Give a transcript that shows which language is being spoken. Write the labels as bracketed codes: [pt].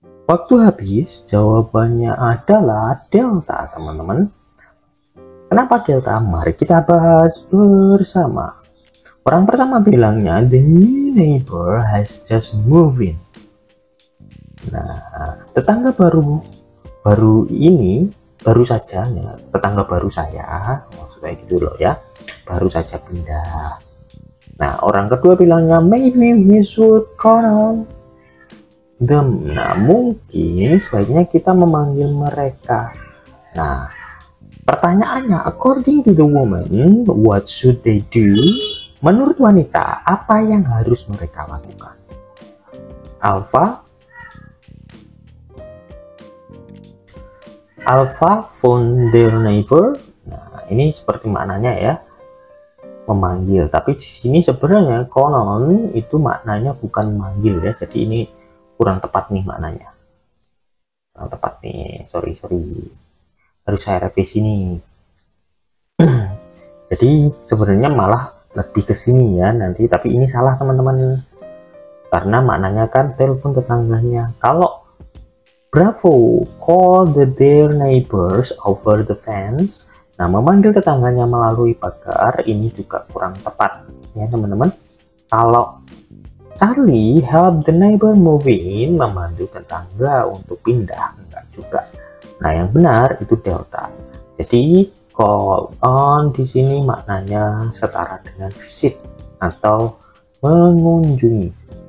[id] Waktu habis, jawabannya adalah delta, teman-teman. Kenapa delta? Mari kita bahas bersama. Orang pertama bilangnya, [en] the new neighbor has just moved in. [id] Nah, tetangga baru ini, baru saja, ya, tetangga baru saya, maksud saya gitu loh ya, baru saja pindah. Nah, orang kedua bilangnya, [en] maybe we should call them. [id] Nah, mungkin sebaiknya kita memanggil mereka. Nah, pertanyaannya, [en] according to the woman, what should they do? [id] Menurut wanita, apa yang harus mereka lakukan? [en] Alpha phone their neighbor. [id] Nah, ini seperti maknanya ya, memanggil. Tapi di sini sebenarnya konon itu maknanya bukan manggil ya. Jadi ini kurang tepat nih maknanya. Kurang tepat nih. Sorry. Harus saya revisi nih. Jadi sebenarnya malah lebih ke sini ya nanti, tapi ini salah teman-teman. Karena maknanya kan telepon tetangganya. [en] Kalau Bravo call their neighbors over the fence. [id] Nah, memanggil tetangganya melalui pagar ini juga kurang tepat ya teman-teman. Kalau Charlie [en] help the neighbor move in, [id] membantu tetangga untuk pindah, enggak juga. Nah, yang benar itu delta. Jadi call on di sini maknanya setara dengan visit atau mengunjungi.